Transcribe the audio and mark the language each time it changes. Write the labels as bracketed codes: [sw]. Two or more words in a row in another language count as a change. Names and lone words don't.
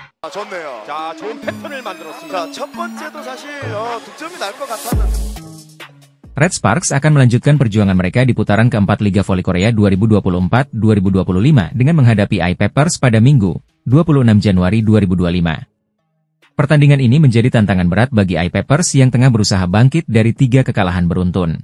[ko] 좋네요. 자, 좋은 패턴을 만들었습니다. 자, 첫 번째도 사실 득점이 날 것 같았는데. [id] Red Sparks akan melanjutkan perjuangan mereka di putaran keempat Liga Voli Korea 2024-2025 dengan menghadapi I-Peppers pada Minggu, 26 Januari 2025. Pertandingan ini menjadi tantangan berat bagi I-Peppers yang tengah berusaha bangkit dari 3 kekalahan beruntun.